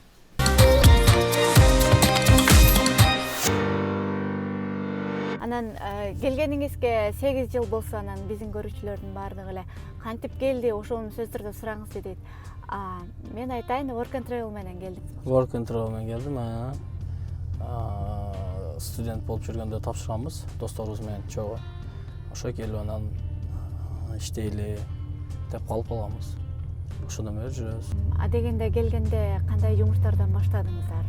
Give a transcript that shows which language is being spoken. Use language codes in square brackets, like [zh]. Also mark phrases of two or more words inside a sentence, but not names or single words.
[ky] Анан келгениңизге 8 жыл болсо, анан биздин көрүүчүлөрдүн баардыгы эле кантип келди, ошону сөздөрдө сураңыз дейт. Мен айтайын, Work and Travel менен келдиңиз. Work and Travel менен келдим. Студент болуп жүргөндө тапшырганбыз досторубуз менен чогуу. Ошо келип анан иштейли деп калып калганбыз. Ошондон бери жүрөбүз. Дегенде келгенде кандай жумуштардан баштадыңыздар?